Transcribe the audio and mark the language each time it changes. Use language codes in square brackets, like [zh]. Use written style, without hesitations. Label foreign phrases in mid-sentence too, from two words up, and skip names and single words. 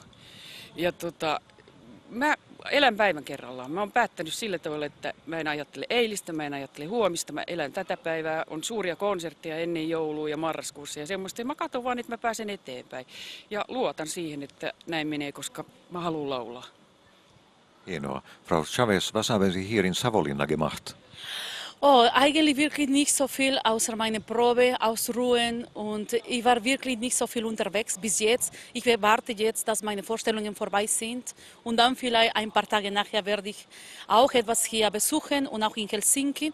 [fi] Ja mä elän päivän kerrallaan. Mä oon päättänyt sillä tavalla, että mä en ajattele eilistä, mä en ajattele huomista. Mä elän tätä päivää. On suuria konsertteja ennen joulua ja marraskuussa ja semmoista. Ja mä katson vaan, että mä pääsen eteenpäin. Ja luotan siihen, että näin menee, koska mä haluan laulaa. Hienoa. [de] Frau Chavez, was haben Sie hier in Savonlinna gemacht? Oh, eigentlich wirklich nicht so viel außer meine Probe, ausruhen und ich war wirklich nicht so viel unterwegs bis jetzt. Ich warte jetzt, dass meine Vorstellungen vorbei sind und dann vielleicht ein paar Tage nachher werde ich auch etwas hier besuchen und auch in Helsinki.